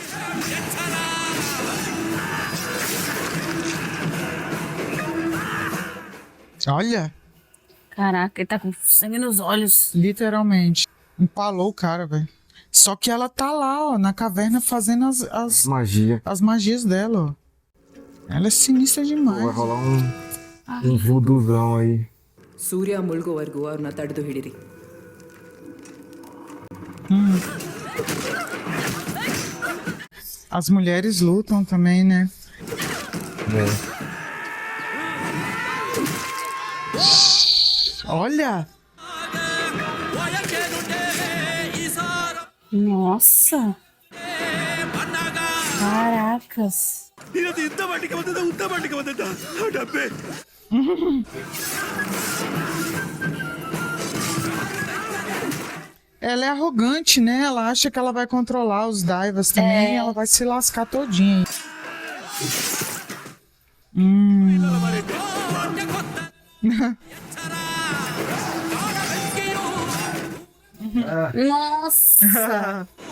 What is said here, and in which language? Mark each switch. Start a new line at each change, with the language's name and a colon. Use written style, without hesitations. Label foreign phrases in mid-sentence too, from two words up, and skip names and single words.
Portuguese: Olha, Caraca, ele tá com sangue nos olhos. literalmente. Empalou o cara, velho. Só que ela tá lá, ó, na caverna fazendo Magia. as magias dela, ó. Ela é sinistra demais. Vai rolar um vuduzão aí.
Kannada: ಸೂರ್ಯ ಮುಳುಗೋವರೆಗೂ ಅವ್ರನ್ನ ತಡೆದು ಹಿಡಿರಿ.
Portuguese: As mulheres lutam também, né? Olha! Nossa. Caracas.
Kannada: ಇದು ಯುದ್ಧ ಮಾಡಲಿಕ್ಕೆ ಬಂದದ ಯುದ್ಧ ಮಾಡಲಿಕ್ಕೆ ಬಂದದ ಡಬ್ಬೆ
Portuguese: Ela é arrogante, né? Ela acha que ela vai controlar os Daivas também e ela vai se lascar todinha. Nossa!